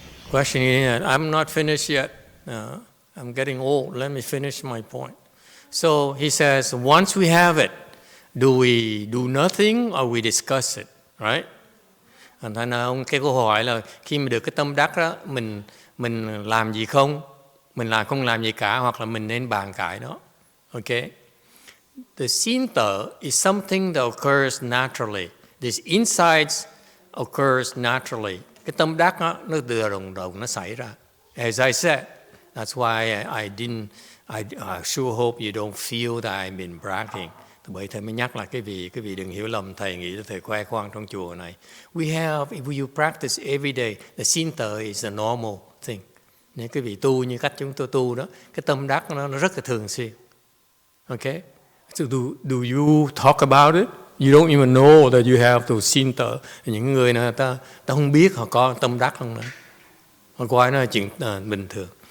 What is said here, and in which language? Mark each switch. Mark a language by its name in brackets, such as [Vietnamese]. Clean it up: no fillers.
[English] Question is, I'm not finished yet. I'm getting old. Let me finish my point. So he says, once we have it, do we do nothing or we discuss it, right? [Vietnamese] Thành ra ông cái câu hỏi là khi mà được cái tâm đắc đó, mình làm gì không? Mình không làm gì cả, hoặc là mình nên bàn cãi đó. [English] Okay? The Sinta is something that occurs naturally. This insights occurs naturally. [Vietnamese] Cái tâm đắc đó, nó từ đồng nó xảy ra. [English] As I said, that's why I sure hope you don't feel that I've been bragging. [Vietnamese] Bởi thầy mới nhắc lại cái vị đừng hiểu lầm thầy nghĩ là thầy khoe khoang trong chùa này. [English] If you practice every day, the Sinta is a normal thing. [Vietnamese] Nếu cái vị tu như cách chúng tôi tu đó, cái tâm đắc nó rất là thường xuyên. [English] Okay? So do you talk about it? You don't even know that you have to Sinta. [Vietnamese] Những người này ta không biết họ có tâm đắc không nữa. Họ coi nó là chuyện bình thường.